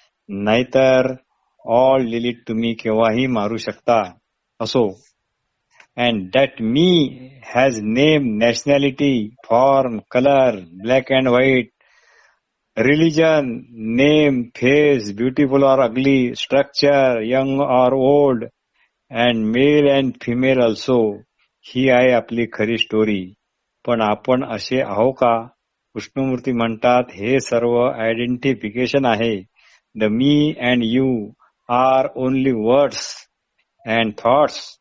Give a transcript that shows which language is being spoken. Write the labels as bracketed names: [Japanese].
[Marathi] नाहीतर all delete तुम्ही केव्हाही मारू शकता. असो. [English] And that me has name, nationality, form, color, black and white, religion, name, face, beautiful or ugly, structure, young or old, and male and female also. [Marathi] ही आहे आपली खरी story. पण आपण असे आहो का? कृष्णमूर्ती म्हणतात हे सर्व आयडेंटिफिकेशन आहे. [English] The me and you are only words and thoughts.